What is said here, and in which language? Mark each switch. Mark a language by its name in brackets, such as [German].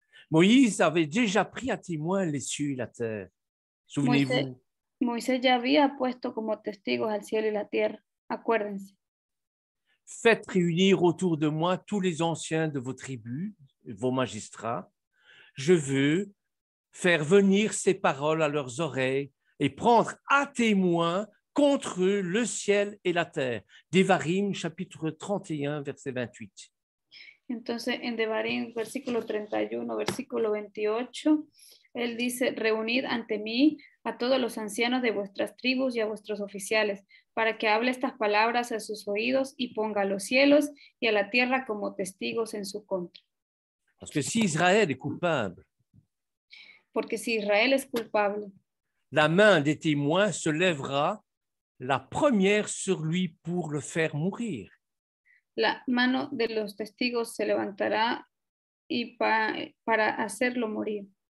[French] Moïse avait déjà pris à témoin les cieux et la terre. Souvenez-vous. [Spanish] Moisés ya había puesto como testigos al cielo y la tierra. Acuérdense. [French] Faites réunir autour de moi tous les anciens de vos tribus, vos magistrats. Je veux faire venir ces paroles à leurs oreilles et prendre à témoin contre eux le ciel et la terre. Devarim, chapitre 31, verset 28. [Spanish] Entonces, en Devarim, versículo 31, versículo 28, él dice, reunid ante mí a todos los ancianos de vuestras tribus y a vuestros oficiales, para que hable estas palabras a sus oídos y ponga a los cielos y a la tierra como testigos en su contra. [French] Parce que si Israël est coupable, [Spanish] porque si Israel es culpable, [French] la main des témoins se lèvera la première sur lui pour le faire mourir. [Spanish] La mano de los testigos se levantará y para hacerlo morir.